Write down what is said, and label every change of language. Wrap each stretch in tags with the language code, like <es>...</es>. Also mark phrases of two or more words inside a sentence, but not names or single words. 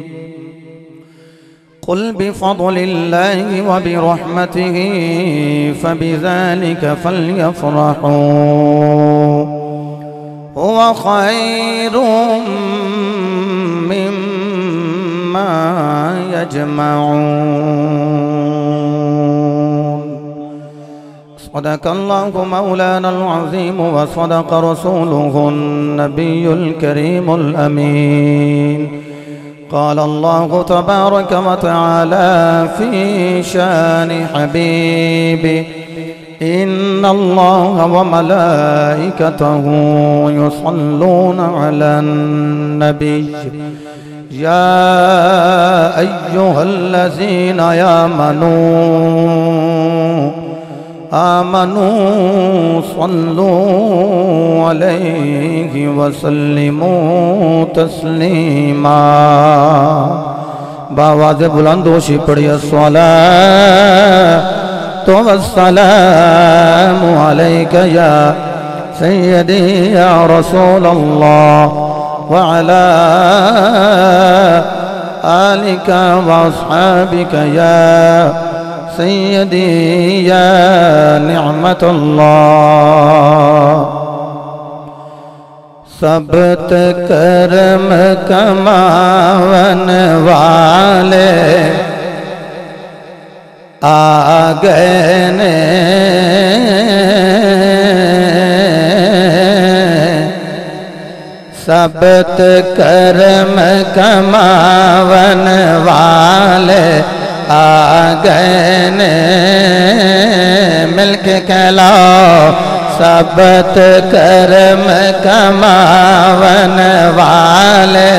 <ar>قل بفضل الله وبرحمته فبذلك فليفرحوا هو خير مما يجمعون. صدق الله مولانا العظيم وصدق رسوله النبي الكريم الأمين. قال الله تبارك وتعالى في شأن حبيبه إن الله وملائكته يصلون على النبي يا أيها الذين آمنوا صلوا عليه وسلموا تسليما.</ar> <ur>باآوازِ بلندوشی پڑھی</ur> <ar>الصلاة والسلام عليك يا سيدي يا رسول الله وعلى آلك وأصحابك يا سيدي يا نعمة الله.</ar> <pa>صفت کرم کماون والے آ گئے نے صفت کرم کماون والے آ گئے نے ملکے کہلاؤ صفت کرم کماون والے.</pa>